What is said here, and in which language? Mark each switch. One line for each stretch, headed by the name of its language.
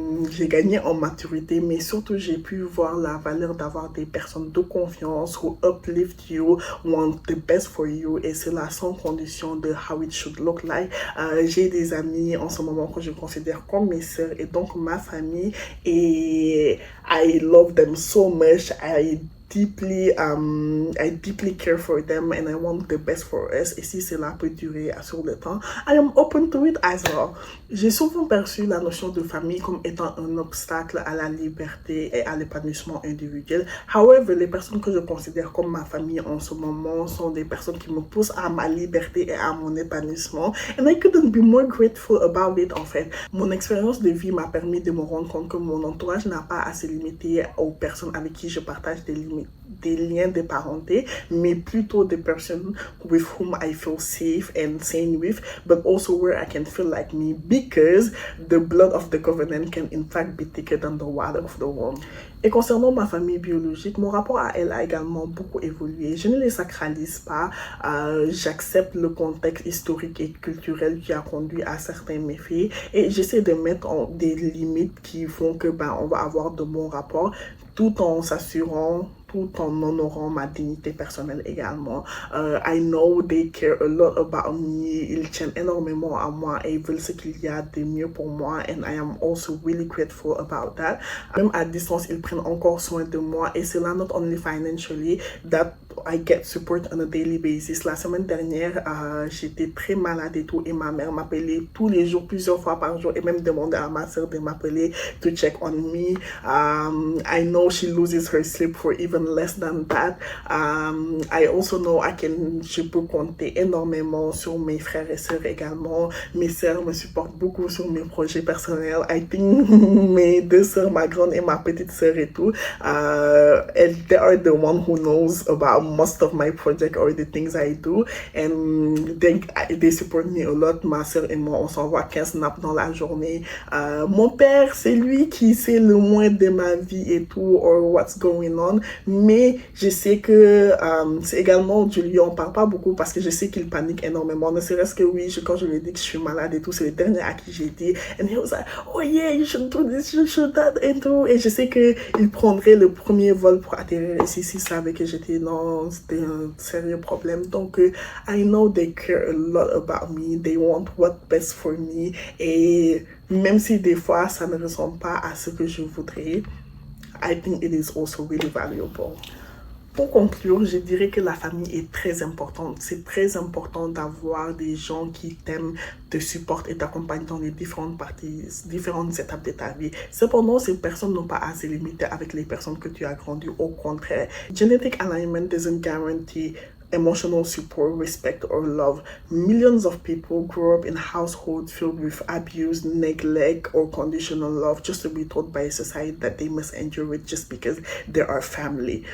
French: J'ai gagné en maturité, mais surtout j'ai pu voir la valeur d'avoir des personnes de confiance
English: who uplift you, want the best for you,
French: et c'est la sans condition de
English: how it should look like.
French: J'ai des amis en ce moment que je considère comme mes sœurs et donc ma famille, et
English: I love them so much. I deeply care for them and I want the best for us.
French: Et si cela peut durer sur le temps,
English: I am open to it as well.
French: J'ai souvent perçu la notion de famille comme étant un obstacle à la liberté et à l'épanouissement individuel. However, les personnes que je considère comme ma famille en ce moment sont des personnes qui me poussent à ma liberté et à mon épanouissement.
English: And I couldn't be more grateful about it
French: en fait. Mon expérience de vie m'a permis de me rendre compte que mon entourage n'a pas à se limiter aux personnes avec qui je partage des liens de parenté, mais plutôt des personnes
English: with whom I feel safe and sane with, but also where I can feel like me because the blood of the covenant can in fact be thicker than the water of the womb.
French: Et concernant ma famille biologique, mon rapport à elle a également beaucoup évolué. Je ne les sacralise pas, j'accepte le contexte historique et culturel qui a conduit à certains méfaits et j'essaie de mettre des limites qui font que on va avoir de bons rapports tout en s'assurant, tout en honorant ma dignité personnelle également.
English: I know they care a lot about me.
French: Ils tiennent énormément à moi et ils veulent ce qu'il y a de mieux pour moi.
English: And I am also really grateful about that.
French: Même à distance, ils prennent encore soin de moi. Et c'est là,
English: not only financially, that I get support on a daily basis.
French: La semaine dernière, j'étais très malade et tout. Et ma mère m'appelait tous les jours, plusieurs fois par jour. Et même demandait à ma soeur de m'appeler
English: to check on me. I know she loses her sleep for even less than that. I also know
French: je peux compter énormément sur mes frères et sœurs également. Mes sœurs me supportent beaucoup sur mes projets personnels.
English: I think
French: mes deux sœurs, ma grande et ma petite sœur et tout,
English: they are the one who knows about most of my project or the things I do. And they support me a lot.
French: Ma sœur et moi, on s'envoie 15 snaps dans la journée. Mon père, c'est lui qui sait le moins de ma vie et tout,
English: or what's going on.
French: Mais je sais que c'est également du lui, on parle pas beaucoup parce que je sais qu'il panique énormément. Ne serait-ce que oui, quand je lui ai dit que je suis malade et tout, c'est le dernier à qui j'ai dit.
English: And he was like, oh yeah, you should do this, you should that
French: et tout. Et je sais qu'il prendrait le premier vol pour atterrir ici s'il savait que c'était un sérieux problème.
English: Donc, I know they care a lot about me. They want what's best for me.
French: Et même si des fois, ça ne ressemble pas à ce que je voudrais,
English: I think it is also really valuable.
French: Pour conclure, je dirais que la famille est très importante. C'est très important d'avoir des gens qui t'aiment, te supportent et t'accompagnent dans les différentes parties, différentes étapes de ta vie. Cependant, ces personnes n'ont pas à se limiter avec les personnes que tu as grandi. Au contraire,
English: genetic alignment doesn't guarantee emotional support, respect, or love. Millions of people grow up in households filled with abuse, neglect, or conditional love just to be told by a society that they must endure it just because they are family.